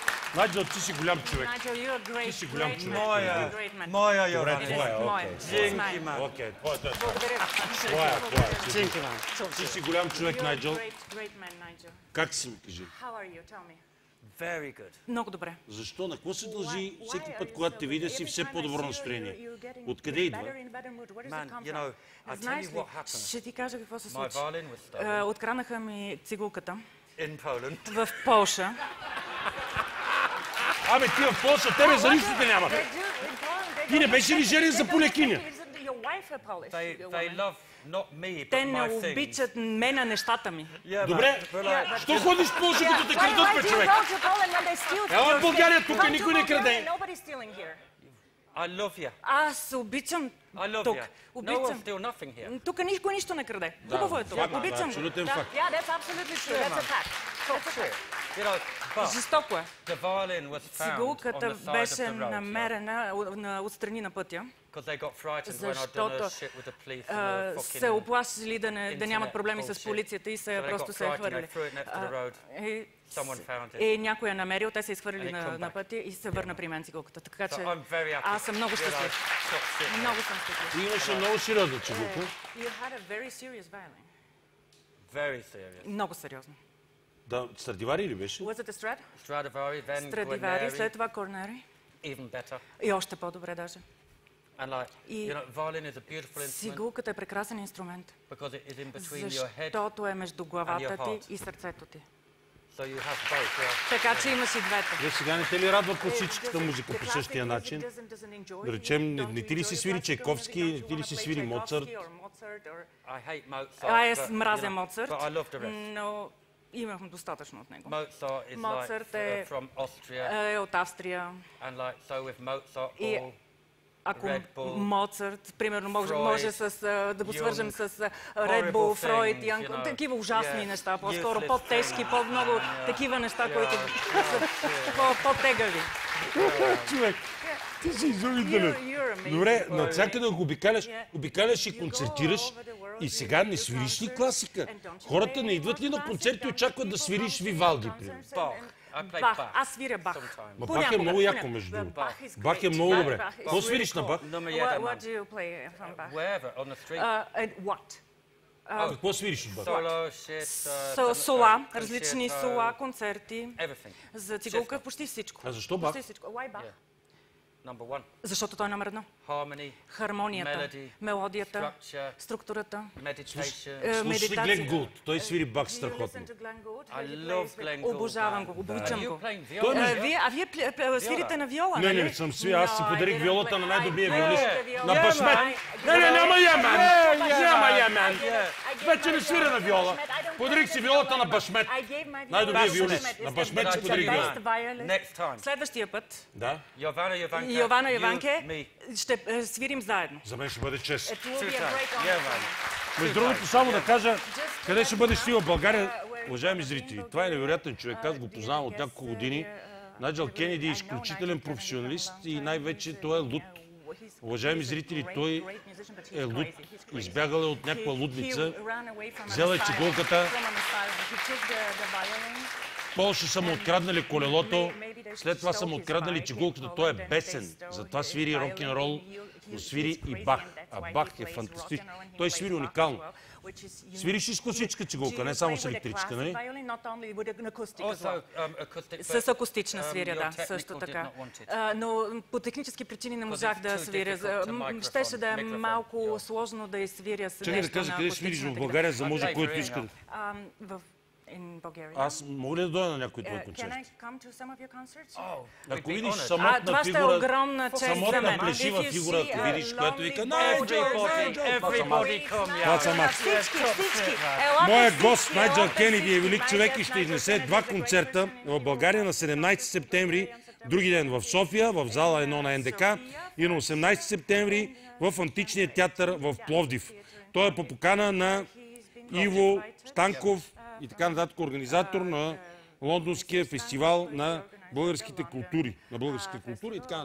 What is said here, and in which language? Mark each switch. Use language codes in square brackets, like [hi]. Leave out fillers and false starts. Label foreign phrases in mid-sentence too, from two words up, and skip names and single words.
[bg] Найджел, ти си голям човек. [en] Nigel, you're a great, [bg] Ти си голям [en] great [bg] човек. [en] man. [bg] Моя, [en] Great man. [bg] моя Добре, Йован. твоя, Моя. окей. [pl] Dzięki, man. [bg] Окей, твоята е. Благодаря. Твоя. [pl] Dzięki, man. [bg] Ти си голям човек, [en] You're a Найджел. great, great man, Nigel. [bg] Как си ми кажи? [en] How are you? Tell me. Very good. [bg] Много добре. Защо? На какво се дължи всеки път, когато те видя си все по-добро настроение? Откъде идва? [en] Man, you know, I'll tell [bg] Знаеш [en] you [bg] ли, [en] what happened. [bg] ще ти кажа какво се [en] My [bg] случи. [en] violin was stolen [bg] Откраднаха ми цигулката [en] in Poland. [bg] в Полша. Абе, ти в Полша, тебе за нищо те няма. Ти не беше ли женен за полекиня? [en] They love not me, [bg] Те [en] but [bg] не [en] my things. [bg] обичат мен, а нещата ми. [en] Yeah, [bg] Добре, [en] man, but like, [bg] що ходиш в Полша, като те крадат, бе, човек? Ела в България, тук никой не краде. [en] I love you. [bg] Аз обичам [en] I love [bg] тук. [en] you. No one [bg] Обичам. [en] steal nothing here. [bg] Тук никой нищо не краде. Хубаво е това. факт, Обичам. абсолютен факт. [en] You know, but [bg] Жестоко е. [en] the violin was found on [bg] Цигулката [en] the side of [bg] беше [en] the road. Yeah. [bg] намерена отстрани на пътя, [en] Because they got frightened when I'd done [bg] защото [en] a shit with the police and the [bg] се [en] fucking [bg] оплашили да нямат [en] internet [bg] проблеми с [en] bullshit. [bg] полицията и [en] So they [bg] просто [en] got [bg] се е [en] frightened, [bg] хвърлили. [en] they threw it next to the road. Someone found it. [bg] И някой я намерил, те се изхвърлили [en] And it come [bg] на [en] back. [bg] пътя и се върна при мен цигулката. Така [en] So [bg] че [en] I'm very happy. [bg] аз съм много [en] You know, [bg] щастлив. [en] top shit. [bg] Много съм щастлив. Ти имаше много сериозна чигулка. [en] You had a very serious violin. Very serious. [bg] Много сериозно. Да, Страдивари ли беше? [en] Was it a Strad? Stradivari, then [bg] Страдивари, след Guarneri, това Корнери. [en] even better. [bg] И още по-добре даже. [en] And like, [bg] И [en] you know, violin is a beautiful instrument [bg] цигулката е прекрасен инструмент, [en] because it is in between your head. [bg] защото е между главата [en] your heart. [bg] ти и сърцето ти. [en] So you have both. Yeah. [bg] Така че имаш и двете. Вие сега не те ли радва класическата музика по същия начин? Да речем, не ти ли си свири Чайковски, не ти ли си свири Моцарт? [en] I hate Mozart. [bg] Аз [en] but, [bg] мразя [en] you know, Моцарт, But I love the rest. [bg] но имахме достатъчно от него. [en] Mozart is Моцарт like е- from Austria, [bg] Е от Австрия. [en] and like so with Mozart, И all ако Red Bull, [bg] Моцарт, примерно, може Freud, да го свържем с Young, Red Bull, [en] horrible Фройд, things, Янг, you know. [bg] такива ужасни [en] Yeah, [bg] неща, по-скоро [en] useless [bg] по-тежки, [en] things. [bg] по-много такива неща, които са по-тегави. Човек, ти си изумителен. Добре, навсякъде го обикаляш и концертираш и сега не свириш ли класика? Хората не идват ли на концерти и очакват да свириш Вивалди, примерно? [en] Bach. I play Бах, Bach. [bg] аз свиря Бах. [en] sometimes. [bg] Ма Бах е много яко, между другото. Бах е много добре. Какво свириш на Бах? Nummer [en] What, jeden, what man. do you play from Bach? Wherever, on the street. And what? [bg] Какво свириш от Бах? [en] Solo, shit, [bg] Сола, [en] concerto, [bg] различни сола, концерти. [en] everything. [bg] За цигулка почти всичко. А защо Бах? Почти всичко. [en] Why Bach? Yeah. Number one. [bg] Защото той е номер едно. [en] Harmony, [bg] Хармонията, [en] Melody, [bg] мелодията, [en] structure, [bg] структурата. [en] meditation. [bg] Слушаш ли Глен Гулд? Той свири Бах страхотно. [en] I love Glenn Gould. [bg] Обожавам го, [en] man. [bg] обичам [en] Are you [bg] го. [en] playing [bg] Той [en] viola? [bg] Вие свирите на виола, Не, нали? не, съм свирил. Аз си подарих виолата на най-добрия виолист. [en] Yeah. [bg] На Башмет. Не, няма ямен! Няма ямен! Вече не свира на виола. Подарих си виолата на Башмет. Най-добрия виолист. На Башмет си подарих виола. [en] Next time. [bg] Следващия път, Да, Giovanna, Jovanka, Йована [en] you, [bg] Йованке, [en] me. [bg] ще свирим заедно. за мен ще бъде чест. [en] It will be a Super. great Yeah, honor. man. [bg] Между другото, само да кажа, къде ще бъдеш ти в България, уважаеми зрители. Това е невероятен човек. Аз го познавам от няколко години. Найджел Кенеди е изключителен професионалист и най-вече той е луд. Уважаеми зрители, той е луд. Избягал е от някаква лудница. Взел е цигулката. В Полша са му откраднали колелото. След това са му откраднали цигулката. Той е бесен. Затова свири рок-н-рол, но свири и Бах. А Бах е фантастичен. Той свири уникално. Свириш и с класическа цигулка, не само с електрическа, нали? [en] Also, acoustic, [bg] С акустична свиря, [en] your [bg] да, [en] technical [bg] също [en] did [bg] така. [en] not want it. [bg] Но по технически причини не можах [en] it's [bg] да [en] too [bg] свиря. [en] difficult to [bg] Щеше да е [en] microphone, малко yeah. [bg] сложно да свиря с Чакай да нещо кажа, на къде свириш в акустичната България, за може [en] Play [bg] който [en] for [bg] иска. [en] гитара. In Bulgaria. [bg] Аз мога ли да дойда на някой твой [en] Can [bg] концерт? [en] I come to some of your concerts? Oh, [bg] Ако [en] we'd be [bg] видиш [en] honored. [bg] самотна Това ще е фигура, огромна чест за самотна мен. плешива [en] If you [bg] фигура, [en] see [bg] ако [en] a [bg] видиш, която [en] lonely [bg] вика, [en] boy, Everybody come, [bg] Това съм аз. Всички. Моя гост Найджел Кенеди е велик човек и ще изнесе два концерта в България на 17 септември, други ден в София, в зала 1 на НДК и на 18 септември в Античния театър в Пловдив. Той е по покана на Иво Станков и така нататък, организатор на Лондонския фестивал на българските култури, на българската култура и така.